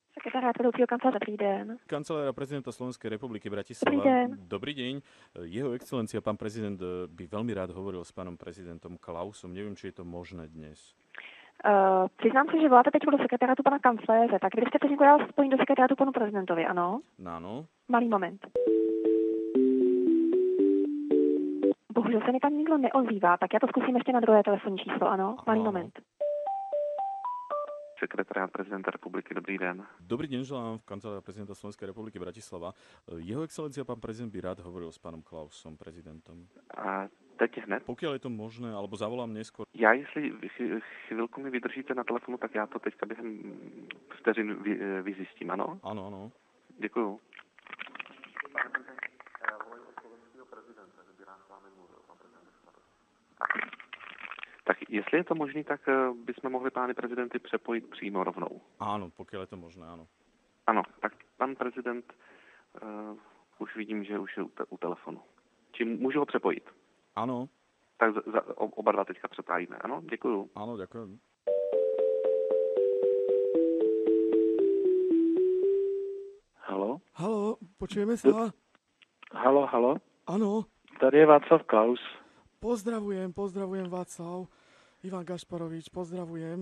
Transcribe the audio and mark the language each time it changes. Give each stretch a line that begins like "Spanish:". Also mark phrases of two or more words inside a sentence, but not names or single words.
Czech: sekretariát vedoucího kanceláře. Dobrý den.
Slovak: Kancelária prezidenta Slovenskej republiky Bratislava. Dobrý deň. Dobrý deň. Jeho excelencia, pán prezident, by veľmi rád hovoril s pánom prezidentom Klausom. Neviem, či je to možné dnes.
Czech: Přiznám se, že voláte teď do sekretariátu pana kancléře, tak kdybyste teď někdo dal spojení do sekretariátu panu prezidentovi, ano?
Slovak: Áno. Malý moment.
Czech: Bohužel se mi tam nikdo neozývá, tak já to zkusím ještě na druhé telefonní číslo, ano? Malý Ano. moment. Sekretariát prezidenta republiky, dobrý den.
Slovak: Dobrý deň, želám v kancelárii prezidenta Slovenskej republiky Bratislava. Jeho excelencia, pán prezident, by rád hovoril s pánom Klausom, prezidentom.
Czech: A teď hned.
Slovak: Pokiaľ je to možné, alebo zavolám neskôr.
Czech: Já, jestli chvilku mi vydržíte na telefonu, tak já to teďka během vteřin vyzjistím, ano?
Slovak: Áno, áno.
Czech: Děkuju. Tak jestli je to možné, tak bychom mohli pány prezidenty přepojit přímo rovnou.
Slovak: Áno, pokiaľ je to možné, áno.
Czech: Ano, tak pan prezident už vidím, že už je u telefonu. Čím můžu ho přepojit?
Slovak: Áno,
Czech: Tak oba dva teďka přepájíme, ano? Děkuju.
Slovak: áno, ďakujem.
Czech: Halo?
Slovak: Haló, počujeme sa?
Czech: Halo?
Slovak: Áno,
Czech: Tady je Václav Klaus.
Slovak: pozdravujem Václav. Ivan Gašparovič, pozdravujem.